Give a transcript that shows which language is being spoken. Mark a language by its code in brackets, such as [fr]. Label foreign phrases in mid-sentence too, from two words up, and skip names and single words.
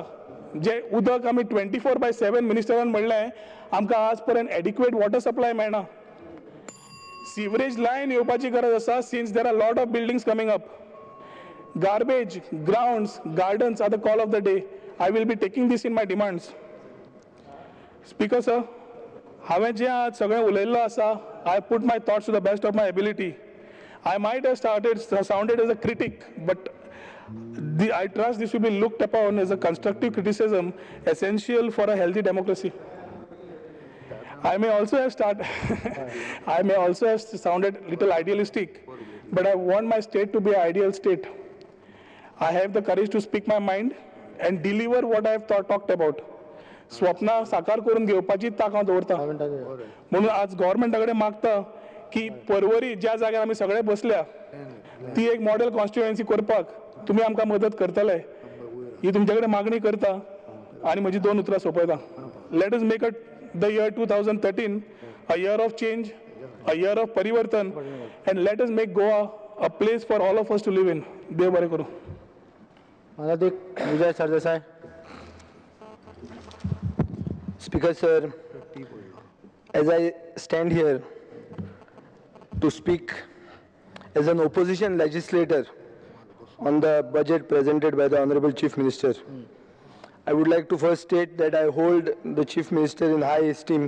[kok] जे उदक आमी 24/7 मिनिस्टरान म्हणलें, आमकां आज पर्यंत [en] adequate water supply [kok] मेळना. सिवरेज लायन येवपाची गरज आसा, [en] since there are lot of buildings coming up. Garbage, grounds, gardens are the call of the day. I will be taking this in my demands. Speaker sir, [kok] हांवें जें आज सगळें उलयल्लो आसा, [en] I put my thoughts to the best of my ability. I might have sounded as a critic, but I trust this will be looked upon as a constructive criticism essential for a healthy democracy. I may also have sounded little idealistic, but I want my state to be an ideal state. I have the courage to speak my mind and deliver what I have talked about. [kok] स्वप्ना साकार करून घेवपाची ताक हांव दवरता. म्हणून आज गव्हर्नमेंटा कडेन मागता की पर्वरी ज्या जाग्यार आमी सगळे बसल्या ती एक [en] model constituency [kok] करपाक तुमी आमकां मदत करतले ही तुमचे कडेन मागणी करता आनी म्हजी 2 उतरां सोंपयता. [en] Let us make the year 2013 a year of change, a year of परिवर्तन, And let us make Goa a place for all of us to live in. [kok] देव बरें करूं. विजय सरदेसाय. [en] Speaker sir, as I stand here to speak As an opposition legislator on the budget presented by the Honorable Chief Minister, I would like to first state that I hold the Chief Minister in high esteem.